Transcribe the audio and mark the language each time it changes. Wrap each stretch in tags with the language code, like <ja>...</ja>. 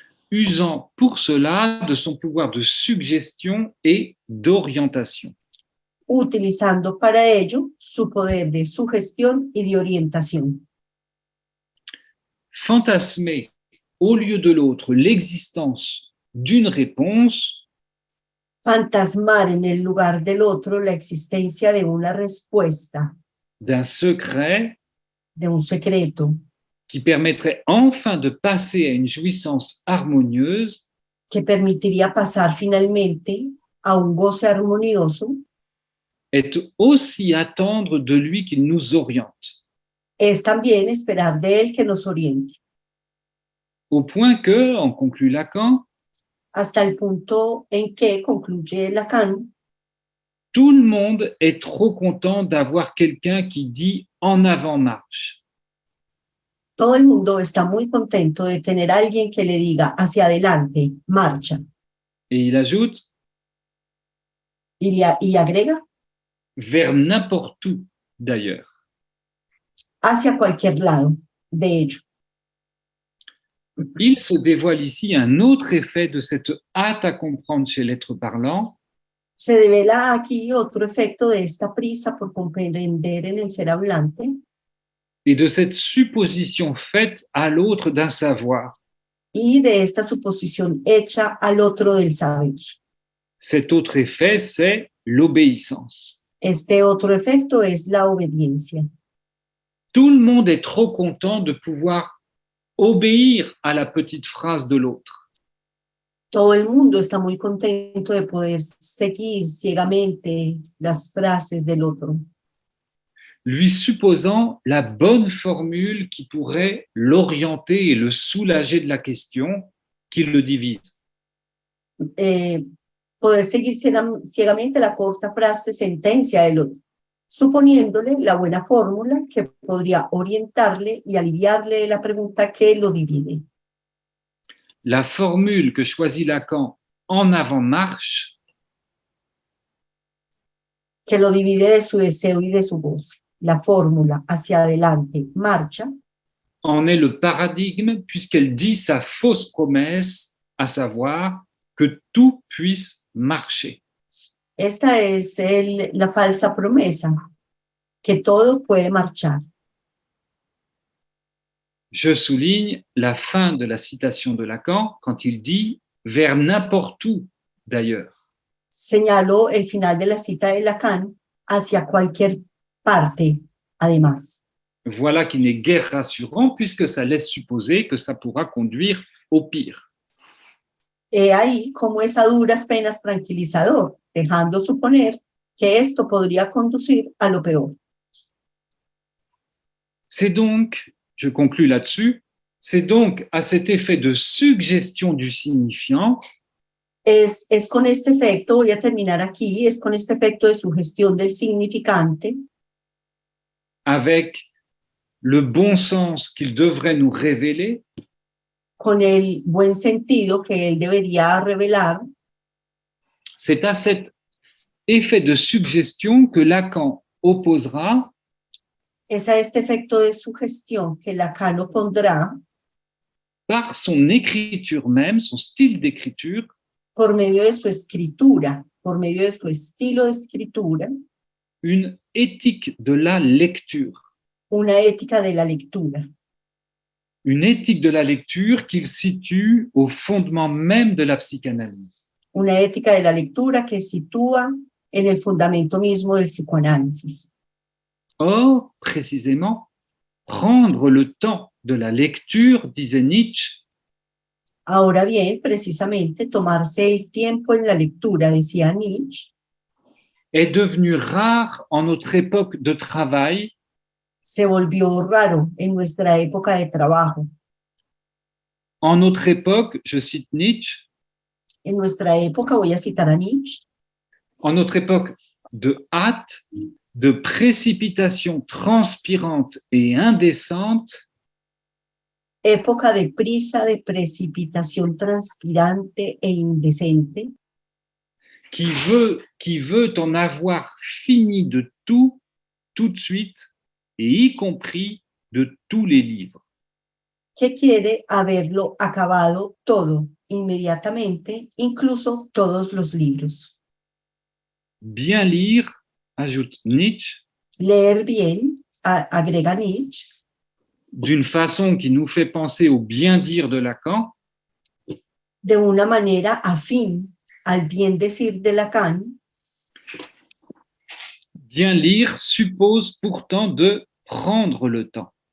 <fr>Usant pour cela de son pouvoir de suggestion et d'orientation.</fr> <es>Utilizando para ello su poder de sugestión y de orientación.</es> <fr>Fantasmer au lieu de l'autre l'existence d'une réponse</fr> <es>Fantasmar en el lugar del otro la existencia de una respuesta,</es> <fr>d'un secret</fr> <es>de un secreto,</es> <fr>qui permettrait enfin de passer à une jouissance harmonieuse</fr> <es>que permitiría pasar finalmente a un goce armonioso,</es> <fr>est aussi attendre de lui qu'il nous oriente,</fr> <es>es también esperar de él que nos oriente,</es> <fr>au point que, en conclut Lacan,</fr> <es>hasta el punto en que, concluye Lacan,</es> <fr>tout le monde est trop content d'avoir quelqu'un qui dit en avant marche.</fr> <es>todo el mundo está muy contento de tener a alguien que le diga hacia adelante, marcha,</es> <fr>Et il ajoute</fr> <es>y agrega</es> <fr>vers n'importe où d'ailleurs.</fr> <es>hacia cualquier lado, de hecho.</es> <fr>Il se dévoile ici un autre effet de cette hâte à comprendre chez l'être parlant,</fr> <es>Se devela aquí otro efecto de esta prisa por comprender en el ser hablante</es> <fr>et de cette supposition faite à l'autre d'un savoir.</fr> <es>y de esta suposición hecha al otro del saber.</es> <fr>Cet autre effet, c'est l'obéissance.</fr> <es>Este otro efecto es la obediencia.</es> <fr>Tout le monde est trop content de pouvoir obéir à la petite phrase de l'autre.</fr> <es>Todo el mundo está muy contento de poder seguir ciegamente las frases del otro,</es> <fr>Lui supposant la bonne formule qui pourrait l'orienter et le soulager de la question qui le divise.</fr> <es>poder seguir ciegamente la corta frase sentencia del otro, suponiéndole la buena fórmula que podría orientarle y aliviarle de la pregunta que lo divide.</es> <fr>La formule que choisit Lacan en avant-marche</fr> <es>Que lo divide de su deseo y de su voz. La fórmula hacia adelante, marcha,</es> <fr>en est le paradigme puisqu'elle dit sa fausse promesse, à savoir que tout puisse marcher.</fr> <es>esta es la falsa promesa, que todo puede marchar.</es> <fr>Je souligne la fin de la citation de Lacan quand il dit « vers n'importe où d'ailleurs ».</fr> <es>Señaló el final de la cita de Lacan hacia cualquier parte, además.</es> <fr>Voilà qui n'est guère rassurant puisque ça laisse supposer que ça pourra conduire au pire.</fr> <es>He ahí como es a duras penas tranquilizador, dejando suponer que esto podría conducir a lo peor.</es> <fr>C'est donc, je conclus là-dessus, c'est donc à cet effet de suggestion du signifiant</fr> <es>Es con este efecto, voy a terminar aquí, es con este efecto de sugestión del significante,</es> <fr>avec le bon sens qu'il devrait nous révéler,</fr> <es>con el buen sentido que él debería revelar,</es> <fr>c'est à cet effet de suggestion que Lacan opposera</fr> <es>es a este efecto de sugestión que Lacan opondrá</es> <fr>par son écriture même, son style d'écriture,</fr> <es>por medio de su escritura, por medio de su estilo de escritura,</es> <fr>une éthique de la lecture.</fr> <es>una ética de la lectura,</es> <fr>une éthique de la lecture qu'il situe au fondement même de la psychanalyse.</fr> <es>una ética de la lectura que sitúa en el fundamento mismo del psicoanálisis.</es> <fr>Or, précisément, prendre le temps de la lecture, disait Nietzsche,</fr> <es>Ahora bien, precisamente, tomarse el tiempo en la lectura, decía Nietzsche,</es> <fr>est devenu rare en notre époque de travail</fr> <es>se volvió raro en nuestra época de trabajo.</es> <fr>en notre époque, je cite Nietzsche,</fr> <es>En nuestra época, voy a citar a Nietzsche,</es> <fr>en notre époque de hâte, de précipitation transpirante et indécente,</fr> <es>época de prisa, de precipitación transpirante e indecente,</es> <fr>qui veut en avoir fini de tout de suite, et y compris de tous les livres.</fr> <es>que quiere haberlo acabado todo inmediatamente, incluso todos los libros.</es> <fr>Bien lire, ajoute Nietzsche,</fr> <es>Leer bien, agrega Nietzsche,</es> <fr>d'une façon qui nous fait penser au bien dire de Lacan,</fr> <es>de una manera afín al bien decir de Lacan.</es> <fr>bien lire suppose pourtant de prendre le temps.</fr>